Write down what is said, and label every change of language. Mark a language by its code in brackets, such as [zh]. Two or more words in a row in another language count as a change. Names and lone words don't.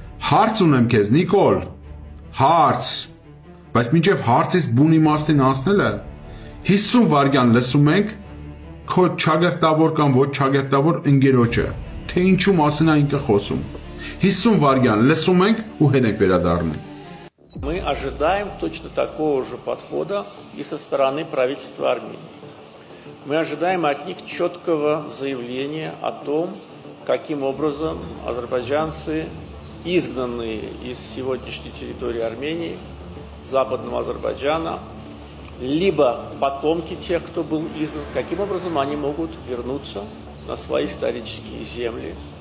[hy] Հարց ունեմ քեզ, Նիկոլ, հարց, բայց մինչև հարցից բուն իմաստին անցնելը 50 վայրկյան լսում ենք քո չագերտավոր կամ ոչ չագերտավոր ընկերոջը, թե ինչու մասին է ինքը խոսում։ 50 վայրկյան լսում ենք ու հետ ենք վերադառնում։ [ru] Мы ожидаем точно такого же подхода и со стороны правительства Армении. Мы ожидаем от них четкого заявления о том, каким образом азербайджанцы, изгнанные из сегодняшней территории Армении, западного Азербайджана, либо потомки тех, кто был изгнан, каким образом они могут вернуться на свои исторические земли